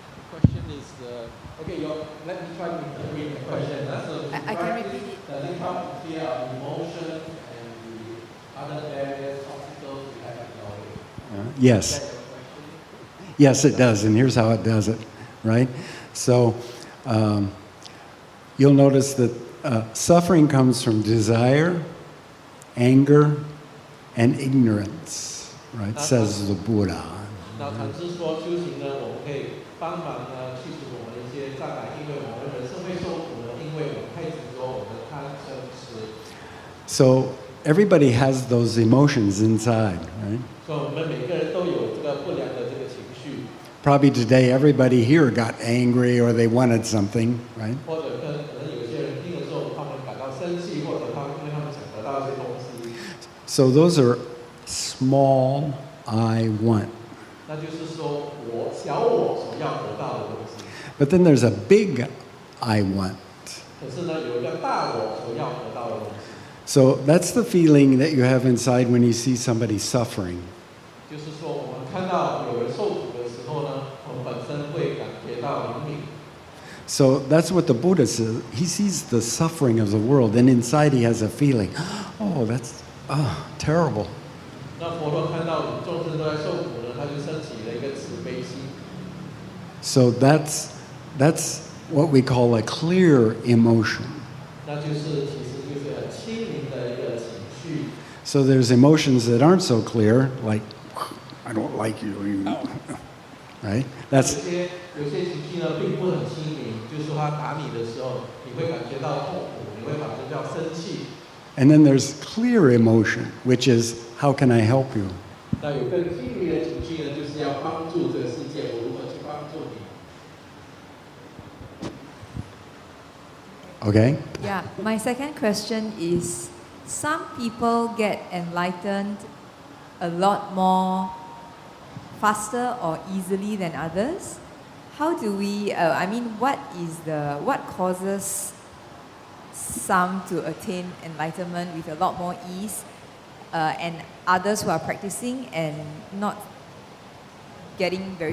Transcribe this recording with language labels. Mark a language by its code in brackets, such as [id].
[en] Question is, okay, let me try to read the question. I can repeat it. Does it help to clear our emotions and the other various obstacles we have in our Yes. Yes, it does, and here's how it does it, right? So you'll notice that suffering comes from desire, anger, and ignorance, right? Says the Buddha. [zh] 那禅师说，修行呢，我们可以帮忙呢去除我们的一些障碍，因为我们人生会受苦呢，因为我们太执着我们的贪嗔痴。 [en] So everybody has those emotions inside, right? [zh] 所以我们每个人都有这个不良的这个情绪。 [en] Probably today everybody here got angry or they wanted something, right? [zh] 或者可能有些人听的时候，他们感到生气，或者因为他们想得到一些东西。 [en] So those are small I want. [zh] 那就是说小我所要得到的东西。 [en] But then there's a big I want. [zh] 可是呢，有一个大我所要得到的东西。 [en] So that's the feeling that you have inside when you see somebody suffering. [zh] 就是说，我们看到有人受苦的时候呢，我们本身会感觉到灵敏。 [en] So that's what the Buddha says. He sees the suffering of the world, and inside he has a feeling, oh, that's terrible. [zh] 那佛陀看到众生都在受苦呢，他就升起了一个慈悲心。 [en] So that's what we call a clear emotion. [zh] 那就是其实就是很清明的一个情绪。 [en] So there's emotions that aren't so clear, like I don't like you, right? [zh] 有些情绪呢，并不很清明，就是说他打你的时候，你会感觉到痛苦，你会感觉到生气。 [en] And then there's clear emotion, which is how can I help you? [zh] 那有更清明的情绪呢，就是要帮助这个世界，我如何去帮助你？ [en] Okay? Yeah, my second question is some people get enlightened a lot more faster or easily than others. How do we, what causes some to attain enlightenment with a lot more ease and others who are practicing and not getting very